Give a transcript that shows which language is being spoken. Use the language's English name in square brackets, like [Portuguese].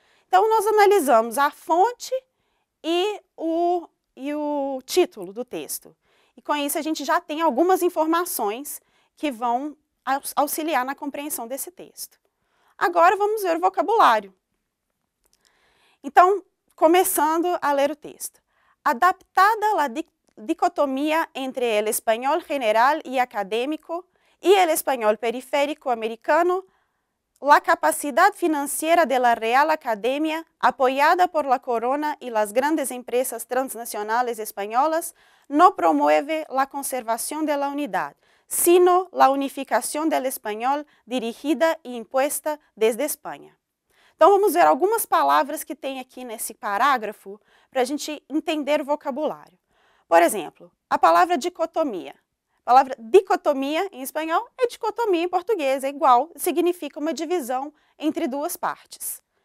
[Portuguese] Então, nós analisamos a fonte e o título do texto. E com isso, a gente já tem algumas informações que vão auxiliar na compreensão desse texto. Agora, vamos ver o vocabulário. Então, começando a ler o texto. [Spanish] Adaptada la dicotomía entre el español general y académico y el español periférico americano, la capacidad financiera de la Real Academia, apoyada por la Corona y las grandes empresas transnacionales españolas, no promueve la conservación de la unidad, sino la unificación del español dirigida e impuesta desde España. [Portuguese] Então, vamos ver algumas palavras que tem aqui nesse parágrafo para a gente entender o vocabulário. Por exemplo, a palavra dicotomia. A palavra dicotomia em espanhol é dicotomia em português, é igual, significa uma divisão entre duas partes.